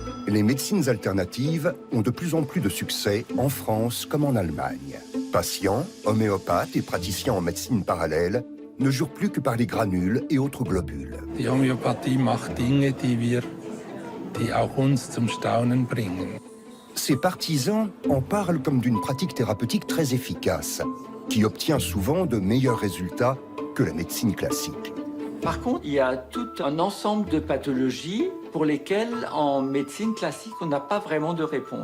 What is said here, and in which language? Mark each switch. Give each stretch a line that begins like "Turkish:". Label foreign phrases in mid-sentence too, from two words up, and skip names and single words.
French: Les médecines alternatives ont de plus en plus de succès en France comme en Allemagne. Patients, homéopathes et praticiens en médecine parallèle ne jurent plus que par les granules et autres globules.
German: Die Homöopathie macht Dinge, die auch uns zum Staunen bringen.
French: Ses partisans en parlent comme d'une pratique thérapeutique très efficace, qui obtient souvent de meilleurs résultats que la médecine classique. Par contre, il y a tout un ensemble de pathologies pour lesquelles, en médecine classique, on n'a pas vraiment de réponse.